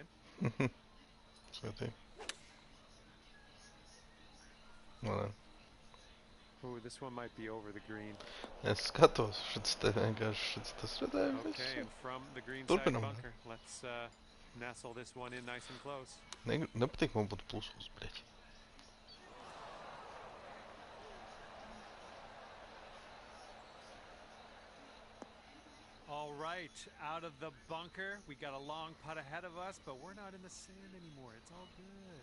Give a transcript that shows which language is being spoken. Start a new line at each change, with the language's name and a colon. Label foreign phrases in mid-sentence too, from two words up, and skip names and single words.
Latvian: Svētī. Well,
English: Ooh, this one might be over the green.
Latvian: es skatos, šits te vienkārši, tas redzēju visu.
English: Okay, and from the green side bunker, let's nestle this one in nice and close.
Latvian: Nepatīk man būt plusos, bļeķi.
English: All right, out of the bunker. We got a long putt ahead of us, but we're not in the sand anymore. It's all good.